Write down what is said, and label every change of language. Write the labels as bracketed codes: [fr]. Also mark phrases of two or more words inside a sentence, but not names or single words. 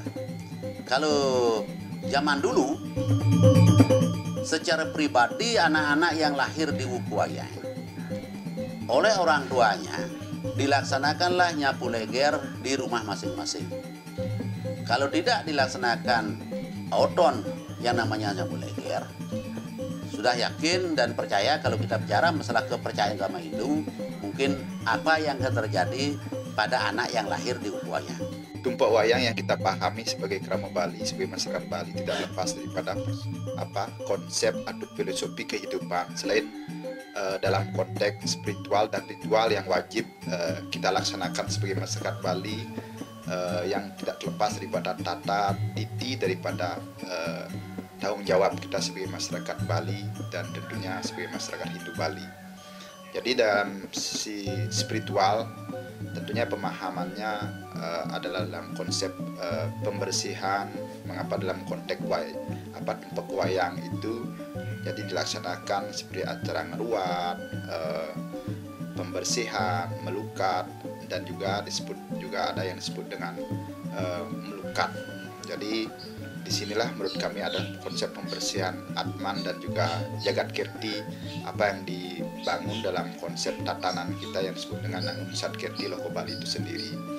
[id] Kalau zaman dulu secara pribadi anak-anak yang lahir di wuku wayang oleh orang tuanya dilaksanakanlah nyapu leger di rumah masing-masing. Kalau tidak dilaksanakan oton yang namanya nyapu leger, sudah yakin dan percaya kalau kita bicara masalah kepercayaan agama Hindu, mungkin apa yang akan terjadi pada anak yang lahir di wuku wayang. Tumpak wayang yang kita pahami sebagai krama Bali, sebagai masyarakat Bali, tidak lepas daripada konsep atau filosofi kehidupan selain dalam konteks spiritual dan ritual yang wajib kita laksanakan sebagai masyarakat Bali, yang tidak terlepas daripada tata titi daripada tanggung jawab kita sebagai masyarakat Bali dan tentunya sebagai masyarakat Hindu Bali. Jadi dalam si spiritual tentunya pemahamannya adalah dalam konsep pembersihan. Mengapa dalam konteks tumpak wayang itu jadi dilaksanakan seperti acara ngeruat, pembersihan, melukat, dan juga ada yang disebut dengan melukat. Jadi disinilah menurut kami ada konsep pembersihan Atman dan juga Jagat Kirti, apa yang dibangun dalam konsep tatanan kita yang disebut dengan Unsat Kirti Loko Bali itu sendiri.